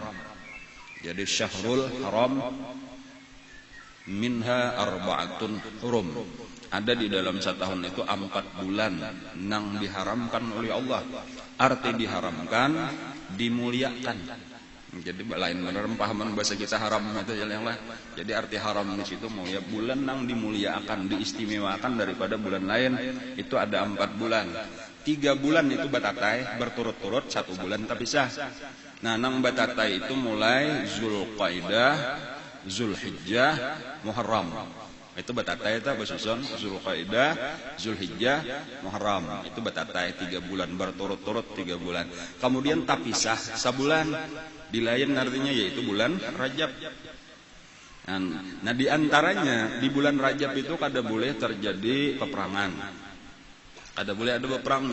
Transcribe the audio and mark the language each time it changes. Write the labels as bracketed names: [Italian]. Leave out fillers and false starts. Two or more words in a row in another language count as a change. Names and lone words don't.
[Arabic] Jadi شهر الحرام منها أربعة حرم. [Banjar] Ada di dalam setahun itu 4 bulan nang diharamkan oleh Allah. Arti diharamkan, dimuliakan. Jadi lain benar pahaman bahasa kita haram itu yang lah. Jadi arti haram di situ mau ya bulan nang dimuliakan, diistimewakan daripada bulan lain. Itu ada 4 bulan. 3 bulan itu batatai berturut-turut, 1 bulan terpisah. Nah, nang batatai itu mulai Zulqaidah, Zulhijjah, Muharram. Itu batatai itu bersusun Zulqaidah, Zulhijjah, Muharram. Itu batatai 3 bulan berturut-turut 3 bulan. Kemudian terpisah sebulan. Di lain artinya yaitu bulan Rajab. Nah di antaranya di bulan Rajab itu kada boleh terjadi peperangan, kada boleh ada peperang.